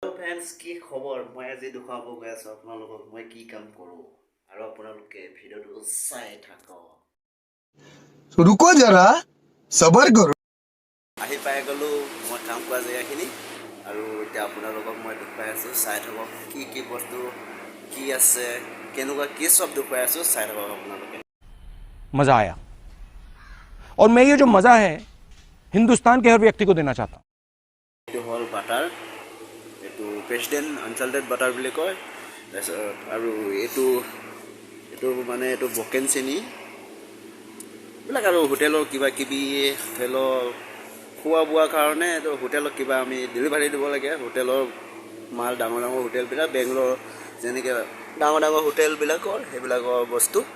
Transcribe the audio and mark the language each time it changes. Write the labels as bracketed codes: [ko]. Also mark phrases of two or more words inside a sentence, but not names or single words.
[as] ফ্ৰেণ্ডছ কি খবৰ মই আজি দেখুৱাব গৈ আছোঁ আপোনালোকক মই কি কাম কৰোঁ আৰু আপোনালোকে ভিডিঅ'টো চাই থাকক [hi] रुको जरा सबर करो [as] আহি পাই গ'লোঁ মই কাম কৰা জেগাখিনি আৰু এতিয়া আপোনালোকক মই দেখুৱাই আছোঁ চাই থাকক কি বস্তু কি আছে কেনেকুৱা কি চব দেখুৱাই আছোঁ চাই থাকক আপোনালোকে [hi] मज़ा आया और मैं ये जो मज़ा है हिंदुस्तान के हर व्यक्ति को देना चाहता हूँ [as] এইটো হ'ল বাটাৰ এইটো প্ৰেচিডেণ্ট আনচাল্টেড বাটাৰ বুলি কয় তাৰপিছত আৰু এইটো মানে এইটো বকেন চেনি এইবিলাক আৰু হোটেলৰ কিবা কিবি হোটেলৰ খোৱা বোৱাৰ কাৰণে এইটো হোটেলত কিবা আমি ডেলিভাৰী দিব লাগে হোটেলৰ মাল ডাঙৰ হোটেলবিলাক বেংগলোৰ যেনেকৈ ডাঙৰ হোটেলবিলাকৰ সেইবিলাকৰ বস্তু